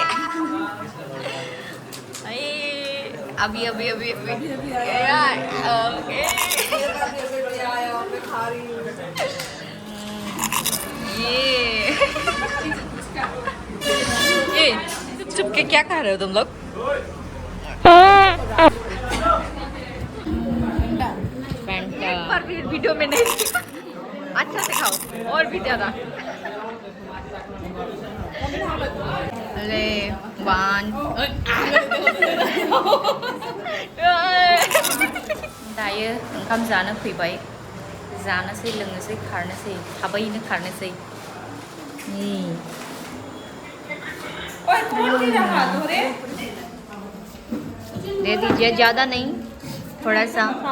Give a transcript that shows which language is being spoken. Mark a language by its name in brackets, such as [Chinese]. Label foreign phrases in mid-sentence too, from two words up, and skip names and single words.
[Hindi] अभी अभी अभी अभी ओके ये चुप के क्या खा रहे हो तुम लोग एक बार भी वीडियो में नहीं अच्छा से खाओ और भी ज्यादा [Bodo] ले वन दायो ओंखाम जानो फैबाय जानोसै लोंनोसै खारनोसै थाबैनो खारनोसै [Hindi] दे दीजिए ज़्यादा नहीं थोड़ा सा